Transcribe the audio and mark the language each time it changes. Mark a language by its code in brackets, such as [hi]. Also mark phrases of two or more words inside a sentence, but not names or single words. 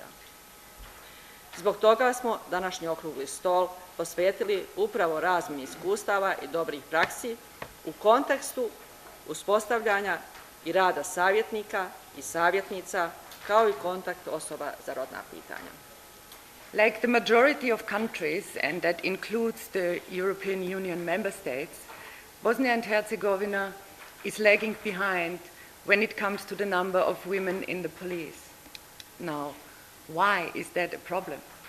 [hr] Zbog toga smo današnji okrugli stol posvetili upravo razmjeni iskustava i dobrih praksi u kontekstu uspostavljanja i rada savjetnika i savjetnica kao i kontakt osoba za rodna pitanja. [en] Like the majority of countries, and that includes the European Union member states, Bosnia and Herzegovina is lagging behind when it comes to the number of women in the police. Now, why is that a problem?